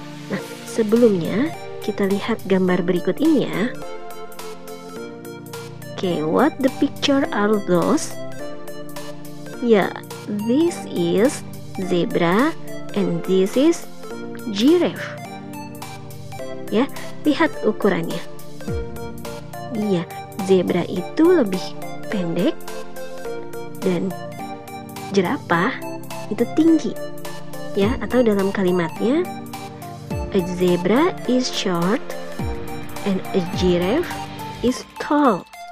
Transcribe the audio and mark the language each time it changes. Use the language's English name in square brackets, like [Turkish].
[Indonesian] Nah, sebelumnya kita lihat gambar berikut ini ya. [English] Okay, what the picture are those? Ya, this is zebra and this is giraffe. [Indonesian] Ya, lihat ukurannya. Iya, zebra itu lebih pendek dan jerapah itu tinggi. Ya, atau dalam kalimatnya, [English] a zebra is short and a giraffe is tall.